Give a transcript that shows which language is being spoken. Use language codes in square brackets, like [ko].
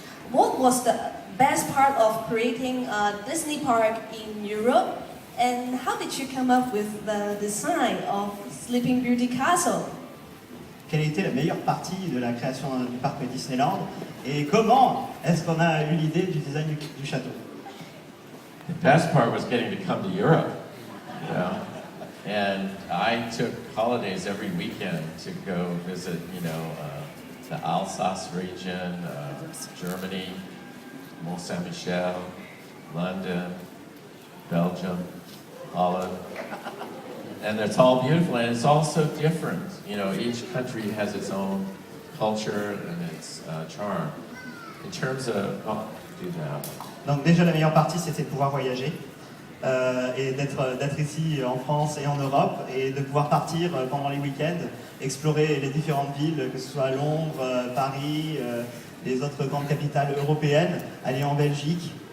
[en] What was the best part of creating a Disney park in Europe? And how did you come up with the design of Sleeping Beauty Castle? [fr] Quelle était la meilleure partie de la création du parc Disneyland? Et comment est-ce qu'on a eu l'idée du design du château? [en] The best part was getting to come to Europe, you know. And I took holidays every weekend to go visit, you know, the Alsace region, Germany, Mont Saint-Michel, London, Belgium, Holland. And it's all beautiful, and it's all so different. You know, each country has its own culture and its charm. In terms of do that. [fr] Donc déjà la meilleure partie c'était de pouvoir voyager et d'être ici en France et en Europe et de pouvoir partir pendant les week-ends, explorer les différentes villes, que ce soit Londres, Paris, les autres grandes capitales européennes, aller en Belgique.